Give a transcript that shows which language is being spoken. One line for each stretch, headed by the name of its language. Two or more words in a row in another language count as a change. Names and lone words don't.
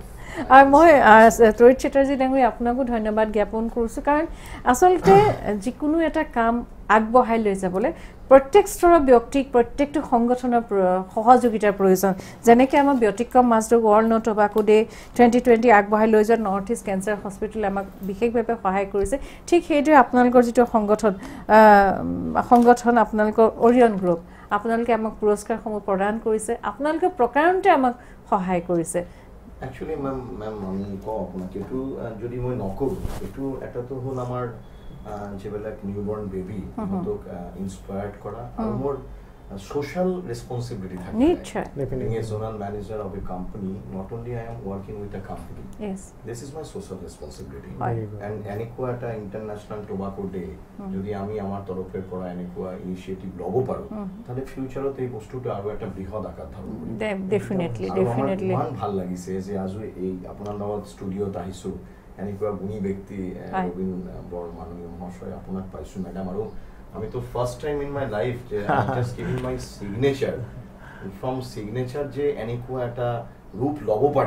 Assamese: আৰু মই তৰিত চেটাৰ্জী ডাঙৰীয়া আপোনাকো ধন্যবাদ জ্ঞাপন কৰিছোঁ কাৰণ আচলতে যিকোনো এটা কাম আগবঢ়াই লৈ যাবলৈ প্ৰত্যেক স্তৰৰ ব্যক্তিক প্ৰত্যেকটো সংগঠনৰ সহযোগিতাৰ প্ৰয়োজন যেনেকৈ আমাৰ ব্যতিক্ৰম মাজদুগ ৱৰ্ল্ড নো টবাকো ডে 2020 আগবঢ়াই লৈ যোৱাত নৰ্থ ইষ্ট কেঞ্চাৰ হস্পিটেলে আমাক বিশেষভাৱে সহায় কৰিছে ঠিক সেইদৰে আপোনালোকৰ যিটো সংগঠন আপোনালোকৰ অৰিয়ন গ্ৰুপ আপোনালোকে আমাক পুৰস্কাৰসমূহ প্ৰদান কৰিছে আপোনালোকে প্ৰকাৰণতে আমাক সহায় কৰিছে
English: actually ma'am
Assamese: আমি কওঁ আপোনাক এইটো যদি মই নকৰোঁ এইটো এটাতো হ'ল আমাৰ যেবিলাক
English: newborn baby
Assamese: সিহঁতক ইনস্পায়াৰ্ড কৰা আৰু মোৰ
English: social responsibility nature being a zonal manager of a company not only I am working with a company yes this is my social responsibility and
Assamese: এনেকুৱা এটা
English: international tobacco day
Assamese: যদি আমি আমাৰ তৰফৰ পৰা এনেকুৱা ইনিশিয়েটিভ ল'ব পাৰো তাহলে ফিউচাৰত এই বস্তুটো আৰু এটা বৃহৎ আকাৰ ধাৰণ কৰিব
English: definitely
Assamese: মান ভাল লাগিছে যে আজি এই আপোনাৰ লগত ষ্টুডিঅ'ত আহিছো এনেকুৱা গুণী ব্যক্তি ৰবীন বৰ মাননীয় মহাশয় আপোনাক পাইছোঁ মেডাম আৰু আমি তো
English: first time in my life
Assamese: যে
English: just giving my signature from signature
Assamese: যে এনেকুৱা এটা ৰূপ ল'ব পাৰে